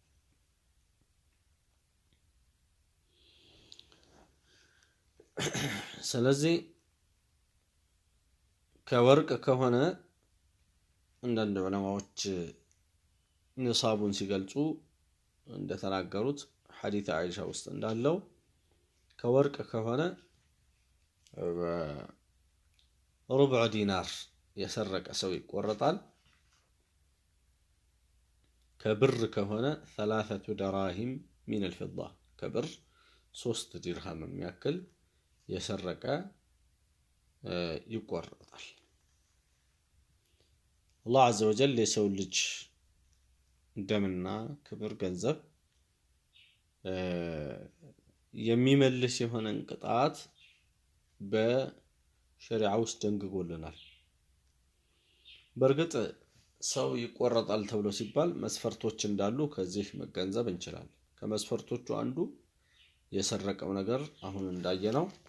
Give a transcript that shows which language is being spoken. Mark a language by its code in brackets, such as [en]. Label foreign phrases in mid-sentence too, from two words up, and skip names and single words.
[am] ስለዚህ ከወርቅ ከሆነ አንዳንድ ዑለማዎች ኒሳቡን ሲገልጹ እንደተናገሩት ሐዲስ አይሻ ውስጥ እንዳለው ከወርቅ ከሆነ ሩብዕ ዲናር የሰረቀ ሰው ይቆረጣል። ከብር ከሆነ [ar] 3 دراهم من الفضة [am] ከብር 3 ዲርሃም የሚያክል የሰረቀ ይቆረጣል። አላህ [ar] عز وجل [am] የሰው ልጅ ደምና ክብር ገንዘብ የሚመልስ የሆነን ቅጣት በሸሪዓ ውስጥ ደንግጎልናል። በርግጥ ሰው ይቆረጣል ተብሎ ሲባል መስፈርቶች እንዳሉ ከዚህ መገንዘብ እንችላለን። ከመስፈርቶቹ አንዱ የሰረቀው ነገር አሁን እንዳየነው